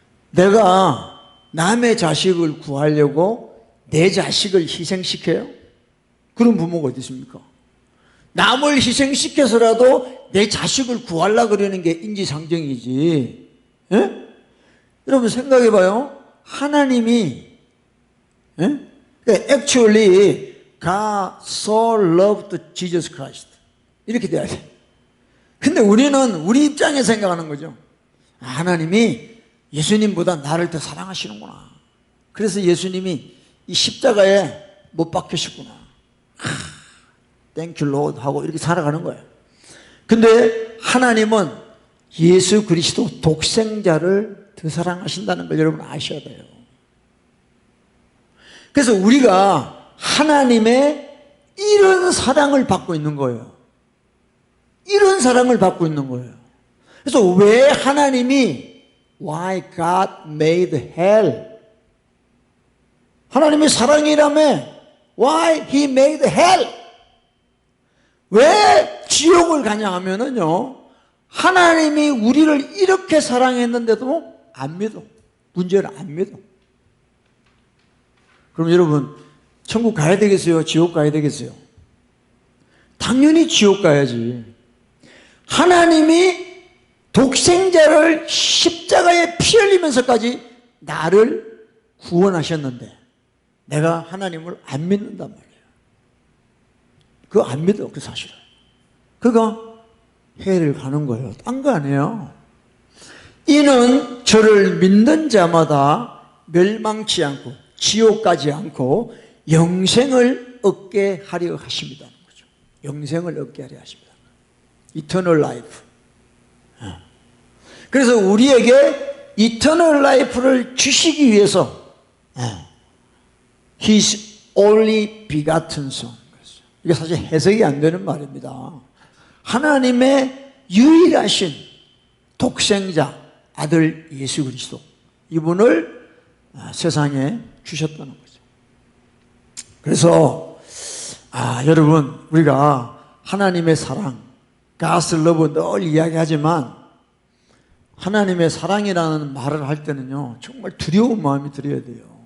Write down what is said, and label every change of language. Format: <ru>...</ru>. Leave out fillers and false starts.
<ko>내가 남의 자식을 구하려고 내 자식을 희생시켜요? 그런 부모가 어디 있습니까? 남을 희생시켜서라도 내 자식을 구하려고 그러는 게 인지상정이지. 예? 여러분 생각해봐요. 하나님이</ko> <en>actually God so loved Jesus Christ</en> <ko>이렇게 돼야 돼. 근데 우리는 우리 입장에 생각하는 거죠. 하나님이 예수님보다 나를 더 사랑하시는구나. 그래서 예수님이 이 십자가에 못 박히셨구나.</ko> <en>Thank you Lord</en> <ko>하고 이렇게 살아가는 거예요. 근데 하나님은 예수 그리스도 독생자를 더 사랑하신다는 걸 여러분 아셔야 돼요. 그래서 우리가 하나님의 이런 사랑을 받고 있는 거예요. 이런 사랑을 받고 있는 거예요. 그래서 왜 하나님이</ko> <en>Why God made hell?</en> <ko>하나님이 사랑이라며</ko> <en>Why He made hell?</en> <ko>왜 지옥을 가냐 하면은요, 하나님이 우리를 이렇게 사랑했는데도 안 믿어. 문제를 안 믿어. 그럼 여러분, 천국 가야 되겠어요? 지옥 가야 되겠어요? 당연히 지옥 가야지. 하나님이 독생자를 십자가에 피 흘리면서까지 나를 구원하셨는데 내가 하나님을 안 믿는단 말이에요. 그거 안 믿어, 그 사실은. 그거 해를 가는 거예요. 딴 거 아니에요. 이는 저를 믿는 자마다 멸망치 않고 지옥 가지 않고 영생을 얻게 하려 하십니다. 영생을 얻게 하려 하십니다.</ko> <en>Eternal life.</en> <ko>그래서 우리에게</ko> <en>Eternal life를</en> <ko>주시기 위해서</ko> <en>His only begotten Son.</en> <ko>이게 사실 해석이 안 되는 말입니다. 하나님의 유일하신 독생자 아들 예수 그리스도, 이분을 세상에 주셨다는 거죠. 그래서 여러분, 우리가 하나님의 사랑, God's love 늘 이야기하지만 하나님의 사랑이라는 말을 할 때는요, 정말 두려운 마음이 들어야 돼요.</ko>